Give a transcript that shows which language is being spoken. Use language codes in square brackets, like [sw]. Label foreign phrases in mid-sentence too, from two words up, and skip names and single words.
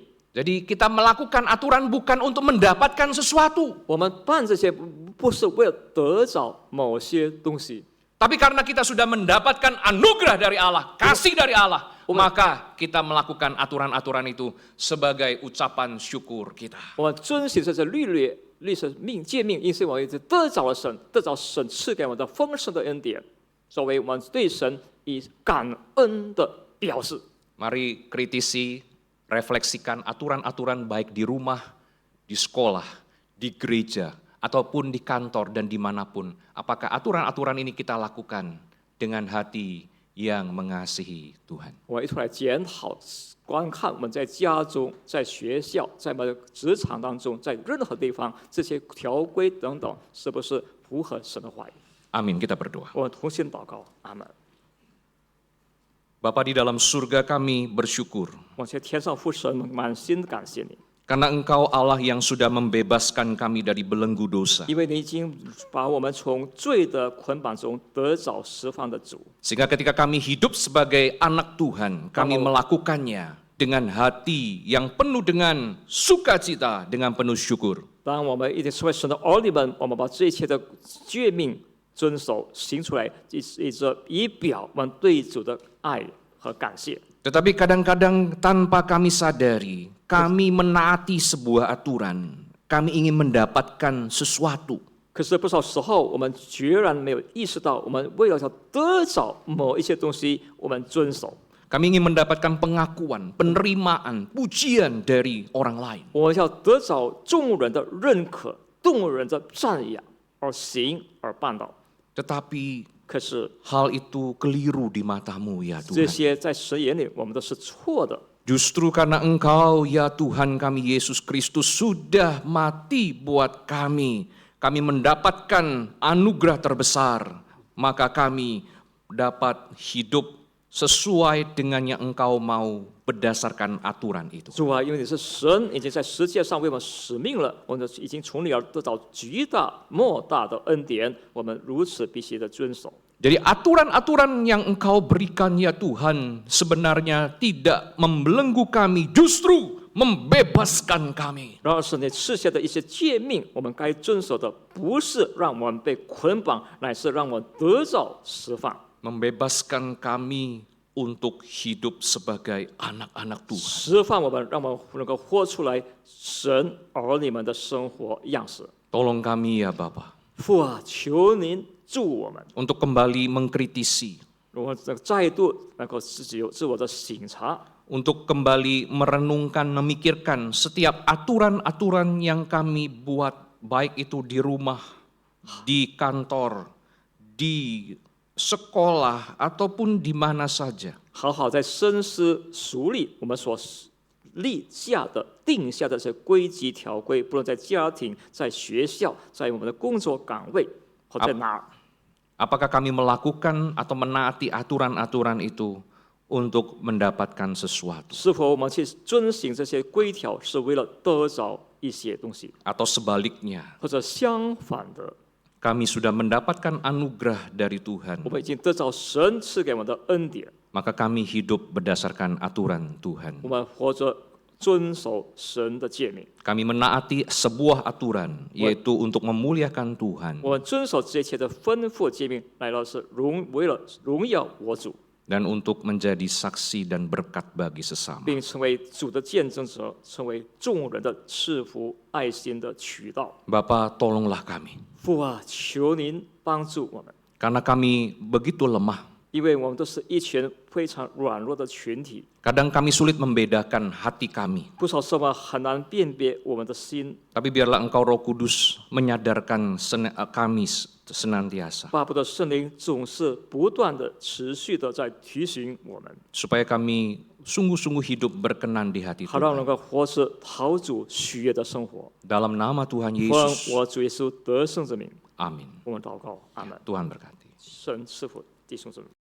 [id] Jadi kita melakukan aturan bukan untuk mendapatkan sesuatu. [zh] 我们办这些不是为了得着某些东西， [id] Tapi karena kita sudah mendapatkan anugerah dari Allah, kasih dari Allah, maka kita melakukan aturan-aturan itu sebagai ucapan syukur kita. [zh] 我们遵行这些律是诫命，因此我们得着了神，得着神赐给我们的丰盛的恩典，作为我们对神以感恩的表示。 [id] Mari kritisi, refleksikan aturan-aturan baik di rumah, di sekolah, di gereja, ataupun di kantor dan dimanapun. Apakah aturan-aturan ini kita lakukan dengan hati yang mengasihi Tuhan? [zh] 我一出来检讨、观看我们在家中、在学校、在我们的职场当中，在任何地方，这些条规等等，是不是符合神的话语？ [id] Amin, kita berdoa. [zh] 我们同心祷告，阿门。 [id] Bapa di dalam surga, kami bersyukur [zh] 我在天上父神，满心感谢你， [id] karena Engkau Allah yang sudah membebaskan kami dari belenggu dosa. [zh] 因为你已经把我们从罪的捆绑中得着释放的主。 [id] Sehingga ketika kami hidup sebagai anak Tuhan, kami melakukannya dengan hati yang penuh dengan sukacita, dengan penuh syukur. [zh] 当我们一定成为神的儿女们，我们把这一切的诫命遵守行出来，以表我们对主的爱和感谢。 [id] Tetapi kadang-kadang tanpa kami sadari, kami menaati sebuah aturan, kami ingin mendapatkan sesuatu. [zh] 可是不少时候，我们决然没有意识到，我们为了要得着某一些东西，我们遵守。 [id] Kami ingin mendapatkan pengakuan, penerimaan, pujian dari orang lain. [zh] 我们要得着众人的认可、众人的赞扬，而行而办到。 [id] Tetapi [zh] 可是 [id] hal itu keliru di matamu ya [zh] 这 [id] Tuhan. [zh] 些在神眼里，我们都是错的。 [id] Justru karena Engkau, ya Tuhan kami Yesus Kristus, sudah mati buat kami mendapatkan anugerah terbesar, maka kami dapat hidup sesuai dengan yang Engkau mau berdasarkan aturan itu. [zh] 主啊，因为你是神，已经在世界上为我们使命了，我们已经从你而得到巨大莫大的恩典，我们如此必须的遵守。 [id] Jadi aturan-aturan yang Engkau berikan ya Tuhan sebenarnya tidak membelenggu kami, justru membebaskan kami. [zh] 然而是你赐下的一些诫命，我们该遵守的，不是让我们被捆绑，乃是让我们得到释放。 [id] Membebaskan kami untuk hidup sebagai anak-anak Tuhan. [zh] 释放我们，让我们能够活出来神儿女们的生活样式。 [id] Tolong kami ya Bapa, [zh] 父啊，求您助我们， [id] untuk kembali mengkritisi, [zh] 我们再度能够自己有自我的省察， [id] untuk kembali merenungkan, memikirkan setiap aturan-aturan yang kami buat, baik itu di rumah, di kantor, di sekolah, ataupun di mana saja. [zh] 好好在深思熟虑我们所立下的、定下的这些规矩条规，不论在家庭、在学校、在我们的工作岗位或在哪儿。 [id] Apakah kami melakukan atau menaati aturan-aturan itu untuk mendapatkan sesuatu? [zh] 是否我们去遵行这些规条，是为了得着一些东西， [id] Atau sebaliknya, [zh] 或者相反的， [id] kami sudah mendapatkan anugerah dari Tuhan, [zh] 我们已经得着神赐给我们的恩典， [id] maka kami hidup berdasarkan aturan Tuhan. [zh] 我们活着遵守神的诫命， [id] Kami menaati sebuah aturan, yaitu untuk memuliakan Tuhan [zh] 我们遵守这一切的吩咐诫命，来到是为了荣耀我主， [id] dan untuk menjadi saksi dan berkat bagi sesama. [zh] 并成为主的见证者，成为众人的赐福爱心的渠道。 [id] Bapa, tolonglah kami, [zh] 父啊，求您帮助我们， [id] karena kami begitu lemah. [zh] 因为我们都是一群非常软弱的群体， [id] Kadang kami sulit membedakan hati kami. [zh] 不少时候很难辨别我们的心。 [id] Tapi biarlah Engkau Roh Kudus menyadarkan kami senantiasa, [zh] 巴不得圣灵总是不断的、持续的在提醒我们， [id] supaya kami sungguh-sungguh hidup berkenan di hati [zh] 好让能 [id] Tuhan. [zh] 够活出讨主喜悦的生活。 [id] Dalam nama Tuhan [zh] 奉 [id] Yesus, [zh] 我主耶稣得胜之名， [id] amin. [zh] 我们祷告，阿门。 [id] Tuhan berkati. [zh] 神赐福弟兄姊妹。